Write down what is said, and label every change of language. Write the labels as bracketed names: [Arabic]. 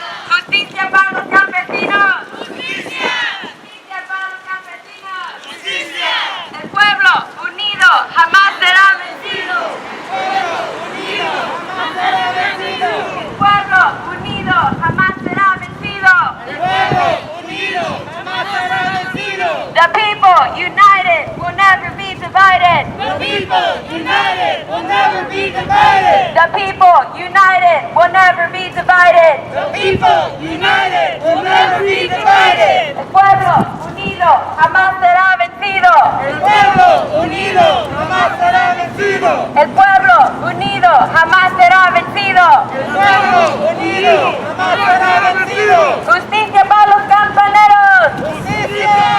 [Spanish] Justicia para los campesinos. Justicia. Justicia para los campesinos. Justicia. El pueblo unido jamás será vencido. El pueblo unido jamás será vencido. El pueblo unido jamás será vencido. [English] The people united will never be divided. The people united will never be divided. The people united will never be divided. The people united will never be divided. [Spanish] El pueblo unido jamás será vencido. El pueblo unido jamás será vencido. El pueblo unido jamás será vencido. El pueblo unido jamás será vencido. Justicia para los campaneros. Justicia.